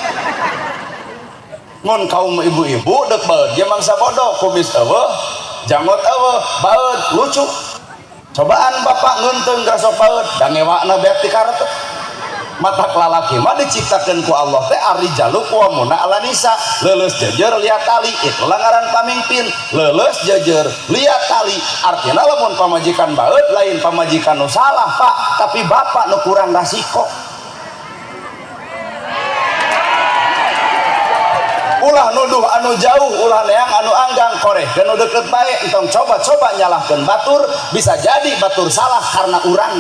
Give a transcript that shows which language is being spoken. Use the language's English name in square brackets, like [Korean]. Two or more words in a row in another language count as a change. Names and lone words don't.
[Sundanese] Mun kaum ibu-ibu dek baeud ge mangsa bodoh, kumis eueuh janggot eueuh baeud lucu. Cobaan bapak ngeunteung gara sok baeud da ngewakna beak ti karetep. Matak lalaki mah diciptakeun ku Allah teh ari [Arabic] الرجال قوامون على النساء, [Sundanese] leuleus jejer liat tali, itu langaran pamimpin. Leuleus jejer liat tali artina lamun pamajikan baeud lain pamajikan nu salah Pak, tapi bapak nu kurang rasiko. Ulah nuduh anu jauh, ulah neang anu anggang, korehkeun nu deukeut bae, entong coba-coba nyalahkeun batur, bisa jadi batur salah karena urangna.